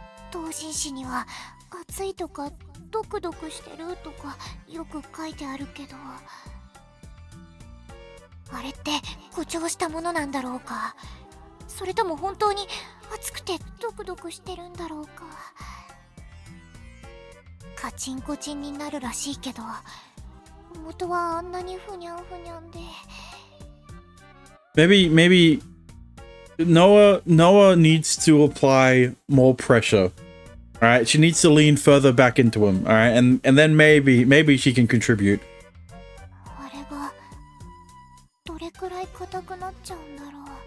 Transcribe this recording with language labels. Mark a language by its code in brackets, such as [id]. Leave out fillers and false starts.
[ja] 同人誌には熱いとかドクドクしてるとかよく書いてあるけど、あれって誇張したものなんだろうか、それとも本当に熱くてドクドクしてるんだろうか。カチンコチンになるらしいけど、元はあんなにふにゃんふにゃんで。 [en] maybe Noah needs to apply more pressure. All right, she needs to lean further back into him. All right, and then maybe she can contribute. [ja] あれがどれくらい硬くなっちゃうんだろう。